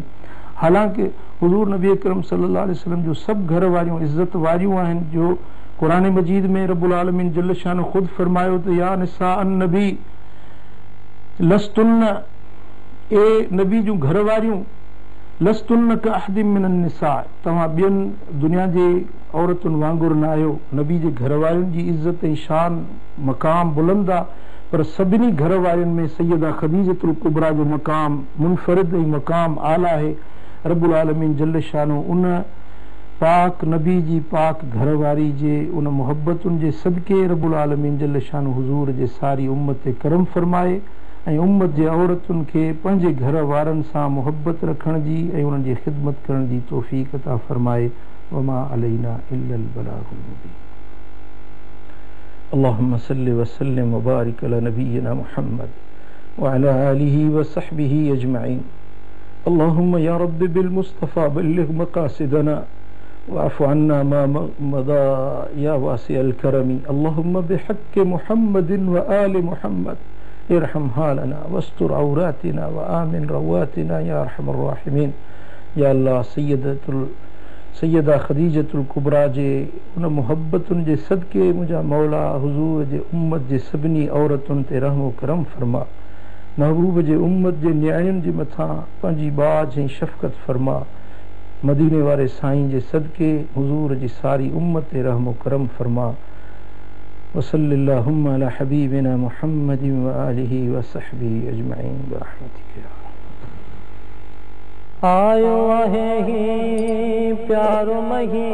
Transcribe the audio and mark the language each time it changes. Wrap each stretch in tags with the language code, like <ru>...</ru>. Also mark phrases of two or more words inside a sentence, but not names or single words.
<sd>हालांकि हुज़ूर नबी अकरम</sd> <ar>صلى الله عليه وسلم</ar> <sd>जो सभु घर वारियूं इज़त वारियूं आहिनि जो क़ुरान मजीद में</sd> <ar>رب العالمين جل شان</ar> <sd>ख़ुदि फरमायो त</sd> <ar>يا نساء النبي لستن,</ar> <sd>ए नबी जूं घर वारियूं</sd> <ar>لستن كأحد من النساء,</ar> <sd>तव्हां ॿियनि दुनिया जे औरतुनि वांगुरु न आहियो। नबी जे घर वारियुनि जी इज़त ऐं शान मक़ाम बुलंद आहे पर सभिनी घर वारियुनि में सैयदा ख़दीजतुल कुबरा जो मक़ाम मुनफ़रिद ऐं मक़ाम आला आहे।</sd> <ar>رب العالمين جل شانه</ar> <sd>उन पाक नबी जी पाक घर वारी जे उन मुहब्बतुनि जे सदके</sd> <ar>رب العالمين جل شانه</ar> <sd>हुज़ूर जे सारी उम्मत ते करम फरमाए ऐं उम्मत जे औरतुनि खे पंहिंजे घर वारनि सां मुहब्बत रखण जी ऐं उन्हनि जी ख़िदमत करण जी तौफ़ीक़ अता फरमाए।</sd> <ar>وما علينا إلا البلاغ المبين. اللهم صل وسلم وبارك على نبينا محمد وعلى آله وصحبه أجمعين. اللهم يا رب بالمصطفى بلغ مقاصدنا واعف عنا ما مضى يا واسع الكرم اللهم بحق محمد وآل محمد ارحم حالنا واستر عوراتنا وآمن روعاتنا يا أرحم الراحمين.</ar> <sd>या अल्लाह सैयदा खदीजतुल कुबरा जे उन मुहब्बतुनि जे सदके मुंहिंजा मौला हुज़ूर जे उम्मत जे सभिनी औरतुनि ते रहम करम फरमा। महबूब जे उम्मत जे न्यायनि जे मथां पंहिंजी बाज ऐं शफ़क़त फरमा। मदीने वारे साईं जे सदके हुज़ूर जी सारी उम्मत ते रहम करम फरमा।</sd> <ar>وصلى الله على حبيبنا محمد وعلى آله وصحبه أجمعين برحمتك.</ar> <sd>आयो आहे ही प्यारो मही</sd>